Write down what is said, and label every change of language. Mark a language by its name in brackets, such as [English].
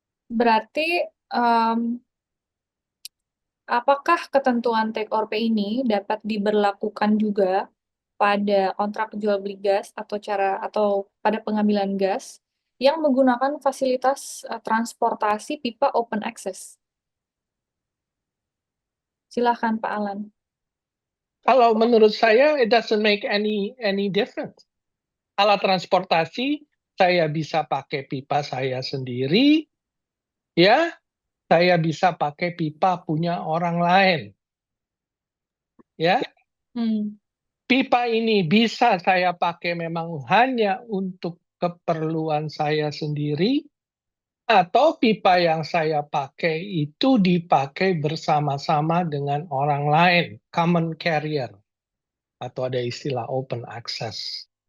[Indonesian] Berarti, em, apakah ketentuan take or pay ini dapat diberlakukan juga pada kontrak jual beli gas atau pada pengambilan gas yang menggunakan fasilitas transportasi pipa open access? Silakan, Pak Alan. Kalau menurut saya, [English] it doesn't make any difference. [Indonesian] Alat transportasi, saya bisa pakai pipa saya sendiri, ya, saya bisa pakai pipa punya orang lain, ya. Hmm. Pipa ini bisa saya pakai memang hanya untuk keperluan saya sendiri, atau pipa yang saya pakai itu dipakai bersama-sama dengan orang lain, common carrier, atau ada istilah open access.